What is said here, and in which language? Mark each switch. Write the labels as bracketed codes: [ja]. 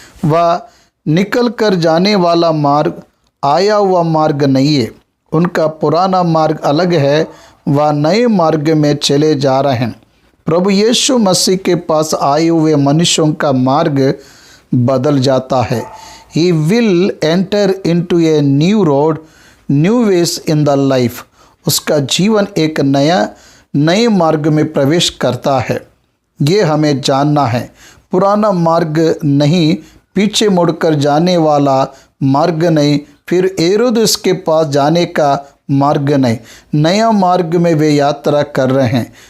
[hi] वह निकल कर जाने वाला मार्ग आया हुआ मार्ग नहीं है। उनका पुराना मार्ग अलग है, वह नए मार्ग में चले जा रहे हैं। प्रभु यीशु मसीह के पास आए हुए मनुष्यों का मार्ग बदल जाता है। [en] He will enter into a new road, new ways in the life. [hi] उसका जीवन एक नए मार्ग में प्रवेश करता है। ये हमें जानना है। पुराना मार्ग नहीं, पीछे मुड़कर जाने वाला मार्ग नहीं, फिर हेरोदेस के पास जाने का मार्ग नहीं, नया मार्ग में वे यात्रा कर रहे हैं।